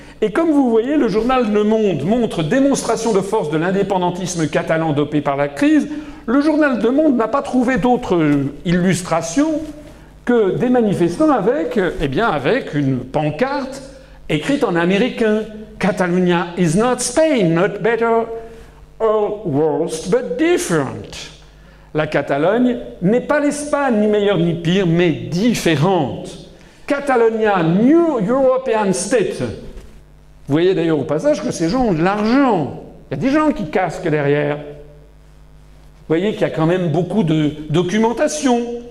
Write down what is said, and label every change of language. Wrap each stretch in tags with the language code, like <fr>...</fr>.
<fr>Et comme vous voyez, le journal Le Monde montre démonstration de force de l'indépendantisme catalan dopé par la crise. Le journal Le Monde n'a pas trouvé d'autre illustration que des manifestants avec une pancarte écrite en américain.</fr> <en>Catalonia is not Spain, not better or worse, but different.</en> <fr>La Catalogne n'est pas l'Espagne, ni meilleure ni pire, mais différente.</fr> <en>Catalonia, New European State.</en> <fr>Vous voyez d'ailleurs au passage que ces gens ont de l'argent. Il y a des gens qui casquent derrière. Vous voyez qu'il y a quand même beaucoup de documentation.</fr>